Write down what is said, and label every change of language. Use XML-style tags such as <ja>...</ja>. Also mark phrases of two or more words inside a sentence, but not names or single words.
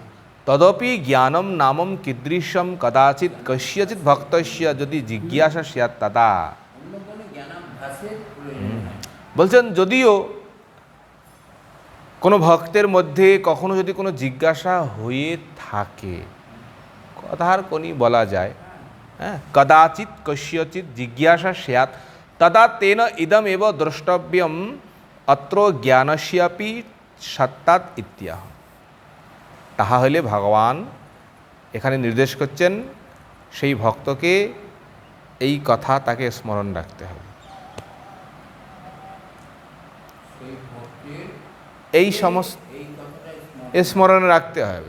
<sa>তদপি জ্ঞানম নামম কীদৃশম কদাচিৎ কস্যচিৎ ভক্তস্য যদি জিজ্ঞাসা স্যাৎ তদা।</sa> <bn>বলছেন যদিও কোনো ভক্তের মধ্যে কখনো যদি কোনো জিজ্ঞাসা হয়ে থাকে, কথার কোনি বলা যায়, হ্যাঁ,</bn> <sa>কদাচিৎ কস্যচিৎ জিজ্ঞাসা স্যাৎ তদা তেন ইদম এব দ্রষ্টব্যম অত্র জ্ঞানস্যাপি সত্তাৎ ইত্যাহ।</sa> <bn>তাহা হলে ভগবান এখানে নির্দেশ করছেন সেই ভক্তকে এই কথা তাকে স্মরণ রাখতে হবে। এই সমস্ত স্মরণে রাখতে হবে।</bn>